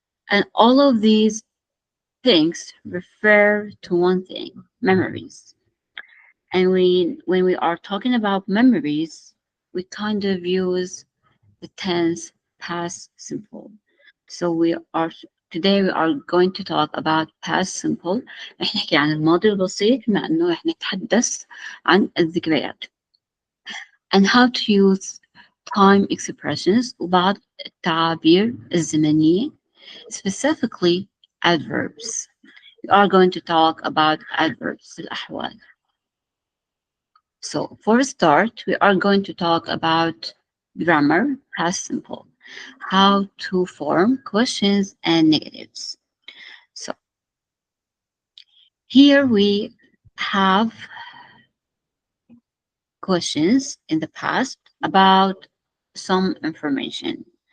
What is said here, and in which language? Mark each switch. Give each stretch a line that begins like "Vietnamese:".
English: And all of these things refer to one thing: memories. And when we are talking about memories, we kind of use the tense past simple. So today we are going to talk about past simple.
Arabic: رح نحكي عن الماضي البسيط بما انه رح نتحدث عن الذكريات
English: and how to use time expressions
Arabic: وبعض التعابير الزمنية,
English: specifically adverbs. We are going to talk about adverbs الأحوال. So for a start, we are going to talk about grammar, past simple, how to form questions and negatives. So here we have questions in the past about some information.